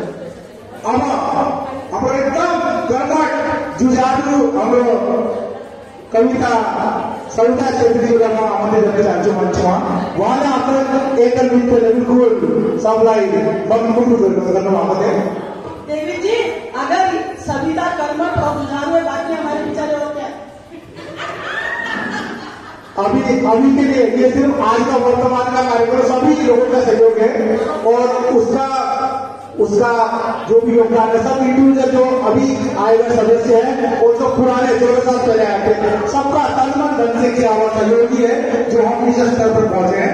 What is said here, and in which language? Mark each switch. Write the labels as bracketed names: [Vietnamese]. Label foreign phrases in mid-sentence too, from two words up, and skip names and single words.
[Nepali] अब हाम्रो एकदम कर्मठ जुझारु हाम्रो कविता सविता छेत्रीज्यूलाई म आमन्त्रित गर्न चाहन्छु मञ्चमा। उहाँले आफ्नो एकल नृत्यले बिल्कुल सबलाई मग्न गर्नुभएको थियो। [Hindi] देवी जी, अगर सविता कर्मठ और जुझारू है, बाकी हमारे विचार हो क्या? अभी के लिए ये सिर्फ आज का वर्तमान का कार्यक्रम सभी लोगों का सहयोग है और उसका जो भी योगदान है सब इंडिविजुअल जो अभी आएगा सदस्य है और जो पुराने 16 साल पहले आए थे सबका तन मन धन से किया हुआ सहयोग ही है जो हम इस स्तर पर पहुंचे हैं।